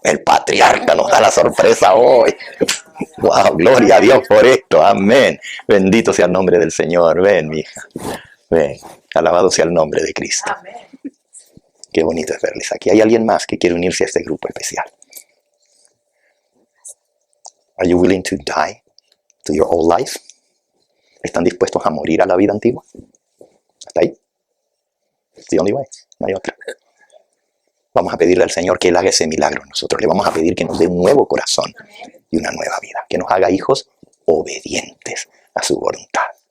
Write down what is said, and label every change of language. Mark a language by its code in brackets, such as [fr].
[es] El patriarca nos da la sorpresa hoy. ¡Wow! Gloria a Dios por esto. Amén. Bendito sea el nombre del Señor. Ven, mi hija. Ven. Alabado sea el nombre de Cristo. Amén. Qué bonito es verles aquí. ¿Hay alguien más que quiere unirse a este grupo especial? [en] Are you willing to die to your old life? [es] ¿Están dispuestos a morir a la vida antigua? ¿Hasta ahí? It's the only way. No hay otra. Vamos a pedirle al Señor que Él haga ese milagro en nosotros. Le vamos a pedir que nos dé un nuevo corazón y una nueva vida. Que nos haga hijos obedientes a su voluntad.